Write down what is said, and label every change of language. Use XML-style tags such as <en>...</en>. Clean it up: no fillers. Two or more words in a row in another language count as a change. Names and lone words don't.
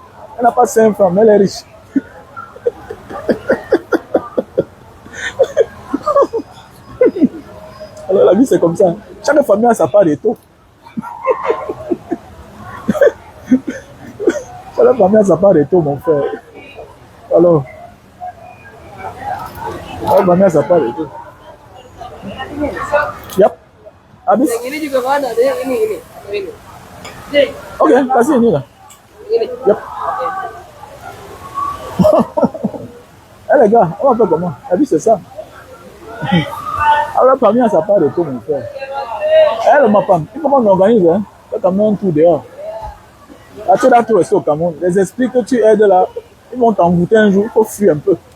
<fr>Elle n'a pas 5 femmes, mais elle est riche. Alors la vie c'est comme ça. Chaque famille a sa part de taux. Chaque famille a sa part de taux, mon frère. Alors, chaque famille a sa part de taux.</fr> <id>Yap. Habis? Yang ini juga nggak ada yang ini. Jadi, Ok, kasih ini lah. ini. Yep.</id> <fr>Eh les gars, on va faire comment? La vie c'est ça. Alors la famille a sa part de tout, mon frère. Eh ma femme, il faut qu'on organise, hein. Fais quand même un tour dehors. Là, tu dois tout rester au Cameroun. Les esprits que tu aides là, ils vont t'envoûter un jour, il faut fuir un peu.</fr>